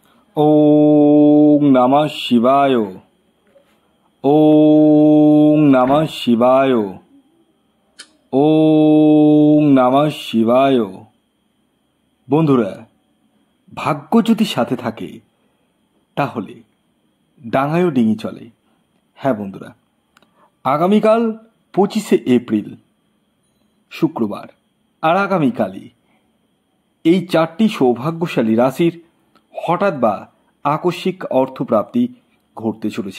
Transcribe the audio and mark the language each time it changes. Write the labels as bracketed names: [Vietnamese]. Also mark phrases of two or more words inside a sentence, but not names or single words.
[Sanskrit] ওং নমঃ শিবায়। ওং নমঃ শিবায়। ওং নমঃ শিবায়। [Bangla] বন্ধুরা, ভাগ্য যদি সাথে থাকে তাহলে ডাঙায়ও ডিঙি চলে। হ্যাঁ বন্ধুরা, আগামীকাল 25শে এপ্রিল শুক্রবার, আর আগামীকালই এই 4টি সৌভাগ্যশালী রাশির হঠাৎ বা আকস্মিক অর্থপ্রাপ্তি ঘটতে চলেছে।